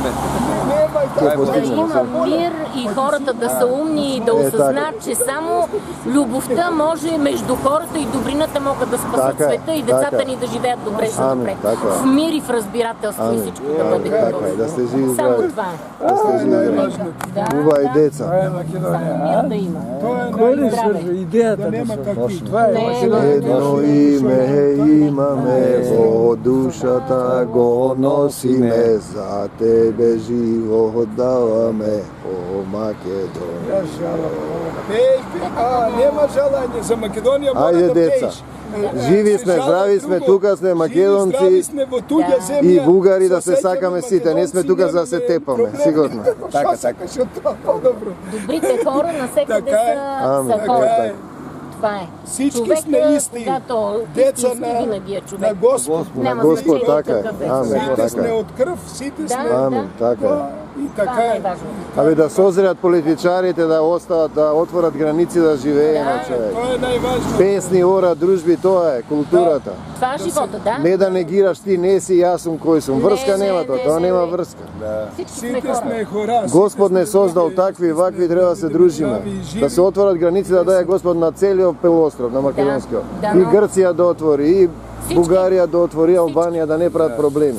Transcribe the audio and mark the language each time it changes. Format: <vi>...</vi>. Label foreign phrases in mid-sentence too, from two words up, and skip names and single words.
<bg>Да има мир и хората да са умни и да осъзнат, че само любовта може между хората и добрината могат да спасат Така е, света и децата така е. ни да живеят добре и Амин, добре. така е. В мир и в разбирателство и всичко да бъде Така хубаво. е, да сте живи и Само здрави. това е. Да сте живи и здрави. Да, Уба и да. деца. Само мир да има. Кой ли Здраве. свършва идеята да се това е Македония.</bg> <mk>Едно име имаме, во душата го носиме, за тебе живот даваме, о Македония. Нема жалање за Македонија, мора Айде, да деца. пееш. Живи сме, здрави сме, тука сме македонци Живи, здрави сме во туѓа земја. и бугари да се Соседјани сакаме сите. Не сме тука за да се тепаме, сигурно. Така, така. Што тоа по-добро.</mk> <bg>Добрите хора навсекъде Така е. са Амин. хора. Така е. Това е. Всички Човека,</bg> <mk>сме исти.</mk> <bg>когато Деца истински винаги е човек. на Господ. Няма Господ, значение така е. какъв е. Амен.</bg> <mk>Сите</mk> <bg>Така сме е. от кръв, сите сме... Амен, така е. Да, и така Това е е. най-важно.</bg> <mk>Абе да созрят политичарите да остават, да отворят граници да живее на човек.</mk> <bg>Това е най-важно.</bg> <mk>Песни, ора, дружби, тоа е културата.</mk> <bg>Това е живота, да.</bg> <mk>Не да негираш ти, не си, јас сум кој сум. Врска Не, нема не, тоа, не, тоа не, нема не. врска.</mk> <bg>Всички</bg> <mk>Сите сме сме хора. хора. Господ не создал такви, вакви, треба да се дружиме. Да се отворат граници да даде Господ на целиот полуостров, на Македонскиот. Да, И но- Грција да отвори, и Бугарија да отвори, Албанија да не прават проблеми.</mk>